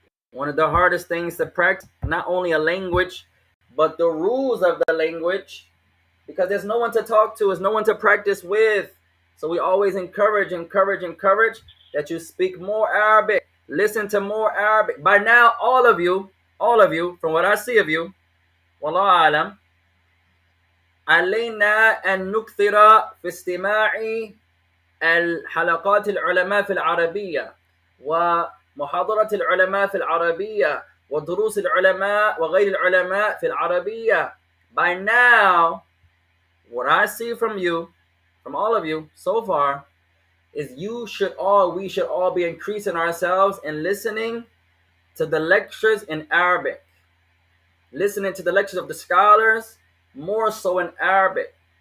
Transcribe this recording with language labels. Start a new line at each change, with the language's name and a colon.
English: One of the hardest things to practice, not only a language, but the rules of the language, because there's no one to talk to, there's no one to practice with. So we always encourage that you speak more Arabic, listen to more Arabic. By now, all of you,
Arabic: from what I see of you, wallahu alam, علينا أن نكثر في استماع الحلقات العلماء في العربية ومحاضرة العلماء في العربية ودروس العلماء وغير العلماء في العربية.
English: By now, what I see from you, from all of you so far, is we should all be increasing ourselves in listening to the lectures in Arabic. listening to the lectures of the scholars, more so in Arabic.